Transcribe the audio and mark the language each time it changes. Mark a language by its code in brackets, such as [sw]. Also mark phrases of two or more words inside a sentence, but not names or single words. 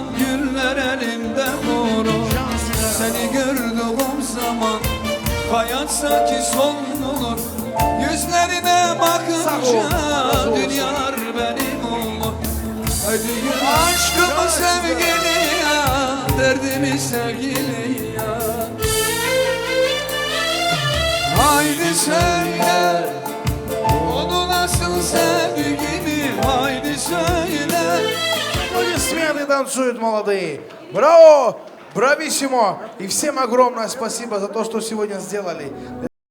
[tr] güller elimde vurur Seni gördüğüm zaman hayat sanki sonlanır Yüzlerine bakınca dünyalar benim olur Hadi gül aşkımı sevgili ya Derdimi sevgili ya Haydi söyle Onu nasıl sevgimi Haydi söyle [ru] Аплодисменты танцуют молодые. Браво, брависсимо. И всем огромное спасибо за то, что сегодня сделали.